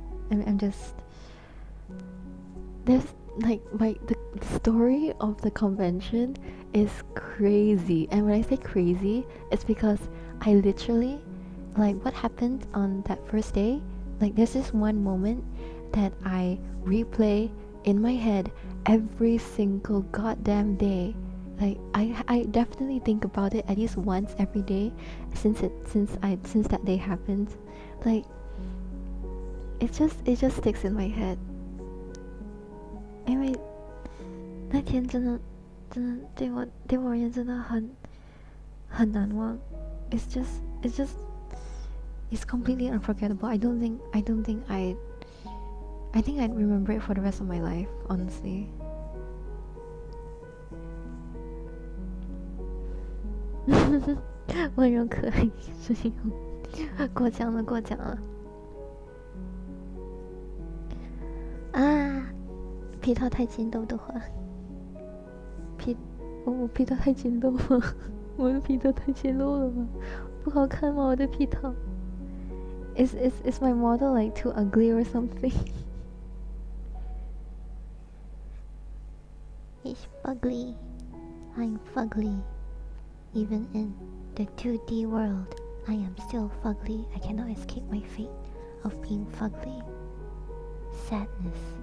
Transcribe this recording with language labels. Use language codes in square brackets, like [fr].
[en] I'm just, there's like the story of the convention is crazy, and when I say crazy, it's because I literally, like what happened on that first day, like there's this one moment that I replay in my head every single goddamn day. Like I definitely think about it at least once every day since that day happened. Like it just sticks in my head. [zh] 因为那天真的对我而言真的很难忘。 [en] It's just it's completely unforgettable. I think I'd remember it for the rest of my life, honestly. [zh] 温柔可爱声音，过奖了啊！皮套太筋斗的话，我皮套太筋斗了，我的皮套太简陋了吗？不好看吗？我的皮套 [en] Is my model like too ugly or something? It's fugly. I'm fugly. Even in the 2D world, I am still fugly. I cannot escape my fate of being fugly. Sadness.